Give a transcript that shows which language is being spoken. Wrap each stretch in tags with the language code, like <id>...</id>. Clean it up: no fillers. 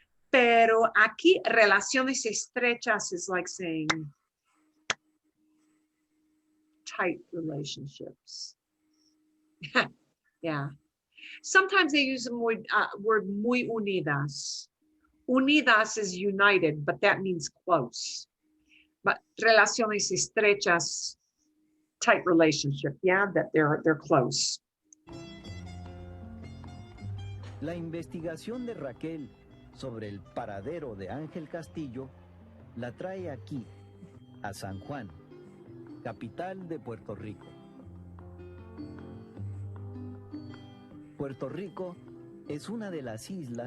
<es>Pero aquí relaciones estrechas</es> <en>is like saying tight relationships. Yeah. Sometimes they use the word</en> <es>muy unidas.</es> <en>Unidas is united, but that means close. But relaciones estrechas, tight relationship, yeah, that they're close.</en> <es>La investigación de Raquel sobre el paradero de Ángel Castillo la trae aquí, a San Juan, capital de Puerto Rico. Puerto Rico es una de las islas...</es>